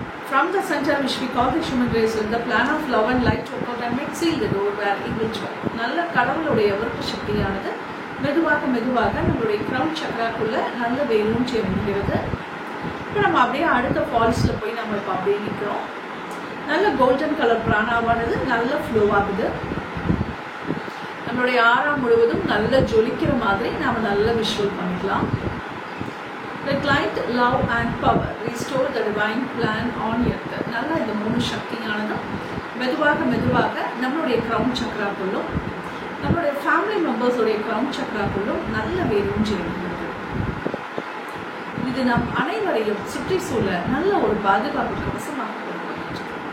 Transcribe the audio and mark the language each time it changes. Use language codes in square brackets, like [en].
[en] From the center which we call the human race, the plan of love and light to work out and make seal the door where it will dwell. [ta] நல்ல கடவுளுடைய விருப்ப சக்தியானது மெதுவாக நம்மளுடைய crown சக்கராக்குள்ள நல்ல வேரூன்றி இறங்குகிறது. இப்போ நம்ம அப்படியே அடுத்த ஃபால்ஸ்ல போய் நம்ம இப்போ அப்படியே நிற்கிறோம். நல்ல கோல்டன் கலர் பிராணாவானது நல்ல ஃப்ளோ ஆகுது. நம்மளுடைய ஆறாம் முழுவதும் நல்ல ஜொலிக்கிற மாதிரி நாம நல்ல விஷுவல் பண்ணிக்கலாம். [en] Let light, love and power restore the divine plan on earth. [ta] நல்லா இந்த 3 சக்தியானதும் மெதுவாக நம்மளுடைய கிரவுன் சக்கராக்குள்ளும் நம்மளுடைய ஃபேமிலி மெம்பர்ஸோடைய கிரவுன் சக்கராக்குள்ளும் நல்ல வேரூன்றி இருக்கிறது. இது நம் அனைவரையும் சுற்றி சூழ நல்ல ஒரு பாதுகாப்பு கவசமாக கொடுக்கிறது.